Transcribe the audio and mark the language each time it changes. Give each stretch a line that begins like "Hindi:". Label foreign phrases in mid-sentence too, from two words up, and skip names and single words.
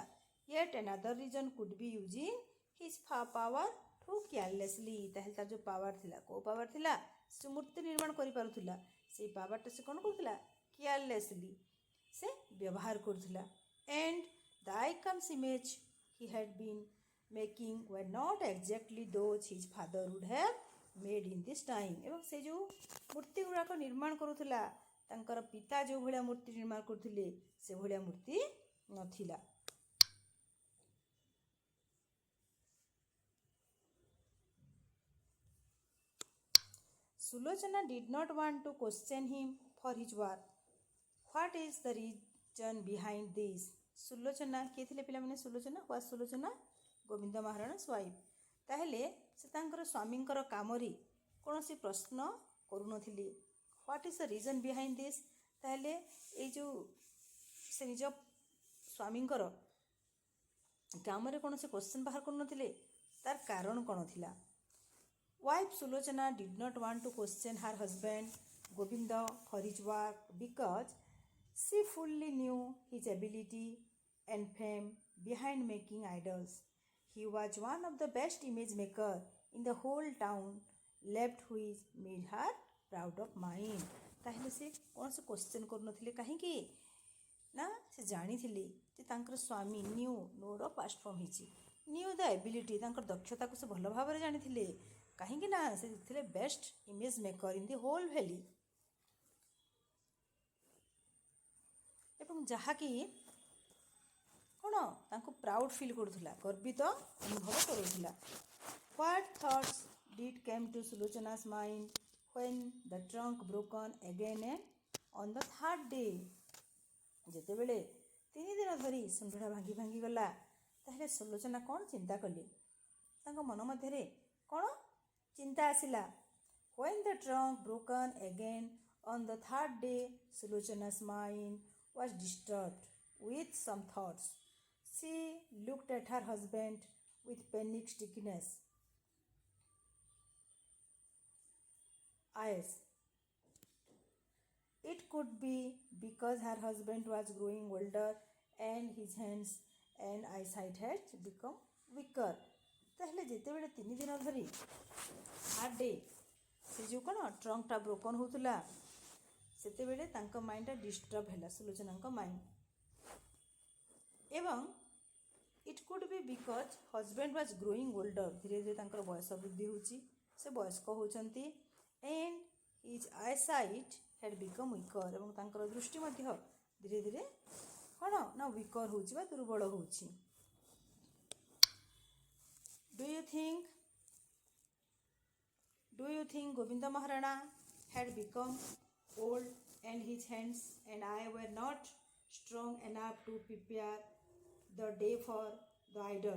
English: yet another reason could be using his power too carelessly.
Odia: ତାହେଲେ ତାର ଯେଉଁ ପାୱାର ଥିଲା, କେଉଁ ପାୱାର ଥିଲା? ସେ ମୂର୍ତ୍ତି ନିର୍ମାଣ କରିପାରୁଥିଲା, ସେଇ ପାୱାରଟା ସେ କ'ଣ କରୁଥିଲା? କେୟାରଲେସଲି ସେ ବ୍ୟବହାର କରୁଥିଲା.
English: and the icons image he had been making were not exactly those his father would have made in this time.
Odia: ଏବଂ ସେ ଯେଉଁ ମୂର୍ତ୍ତି ଗୁଡ଼ାକ ନିର୍ମାଣ କରୁଥିଲା ତାଙ୍କର ପିତା ଯେଉଁ ଭଳିଆ ମୂର୍ତ୍ତି ନିର୍ମାଣ କରୁଥିଲେ ସେଭଳିଆ ମୂର୍ତ୍ତି ନଥିଲା.
English: ସୁଲୋଚନା did not want to question him for his work. What is the reason behind this?
Odia: ସୁଲୋଚନା କିଏ ଥିଲେ ପିଲାମାନେ?
English: Sulochana was Sulochana Govinda Maharana's wife.
Odia: ତାହେଲେ ସେ ତାଙ୍କର ସ୍ୱାମୀଙ୍କର କାମରେ କୌଣସି ପ୍ରଶ୍ନ କରୁନଥିଲେ.
English: what is the reason behind this?
Odia: ତାହେଲେ ଏଇ ଯେଉଁ ସେ ନିଜ ସ୍ୱାମୀଙ୍କର କାମରେ କୌଣସି କ୍ୱେଶ୍ଚନ୍ ବାହାର କରୁନଥିଲେ, ତାର କାରଣ କ'ଣ ଥିଲା?
English: Wife Sulochana did not want to question her husband Govinda for his work because she fully knew his ability and fame behind making idols. He was one of the best image maker in the whole town, left which made her proud of mind.
Odia: ତାହେଲେ ସେ କୌଣସି କ୍ୱେଶ୍ଚନ୍ କରୁନଥିଲେ କାହିଁକି ନା ସେ ଜାଣିଥିଲେ ଯେ ତାଙ୍କର ସ୍ୱାମୀ ନ୍ୟୁ ନୋର ପାଷ୍ଟ ଫର୍ମ ହେଇଛି
English: knew the ability
Odia: ତାଙ୍କର ଦକ୍ଷତାକୁ ସେ ଭଲ ଭାବରେ ଜାଣିଥିଲେ କାହିଁକି ନା ସେ ଥିଲେ
English: best image maker in the whole valley
Odia: ଏବଂ ଯାହାକି କ'ଣ ତାଙ୍କୁ
English: proud feel
Odia: କରୁଥିଲା ଗର୍ବିତ ଅନୁଭବ କରୁଥିଲା
English: what thoughts did came to Sulochana's mind when the trunk broken again and on the third day
Odia: ଯେତେବେଳେ 3 ଦିନ ଧରି ସୁନ୍ଦୁଡ଼ା ଭାଙ୍ଗି ଭାଙ୍ଗି ଗଲା ତାହେଲେ ସୁଲୋଚନା କ'ଣ ଚିନ୍ତା କଲେ ତାଙ୍କ ମନ ମଧ୍ୟରେ କ'ଣ ଚିନ୍ତା ଆସିଲା
English: when the trunk broken again on the third day Sulochana's mind was disturbed with some thoughts. She looked at her husband with panic stickiness eyes. It could be because her husband was growing older and his hands and eyesight had become weaker.
Odia: ତାହେଲେ ଯେତେବେଳେ 3 ଦିନ ଧରି ହାର୍ଡ ଡେ ସେ ଯେଉଁ କ'ଣ ଟ୍ରଙ୍କଟା ବ୍ରୋକନ୍ ହେଉଥିଲା ସେତେବେଳେ ତାଙ୍କ ମାଇଣ୍ଡଟା ଡିଷ୍ଟର୍ବ ହେଲା ସୁଲୋଚନାଙ୍କ ମାଇଣ୍ଡ ଏବଂ
English: it could be because husband was growing older
Odia: ଧୀରେ ଧୀରେ ତାଙ୍କର ବୟସ ବୃଦ୍ଧି ହେଉଛି ସେ ବୟସ୍କ ହେଉଛନ୍ତି
English: and his eyesight had become weaker
Odia: ଏବଂ ତାଙ୍କର ଦୃଷ୍ଟି ମଧ୍ୟ ଧୀରେ ଧୀରେ କ'ଣ ନା ୱିକର ହେଉଛି ବା ଦୁର୍ବଳ ହେଉଛି
English: Do you think Govinda Maharana had become old and his hands and eye were not strong enough to prepare the day for the idol?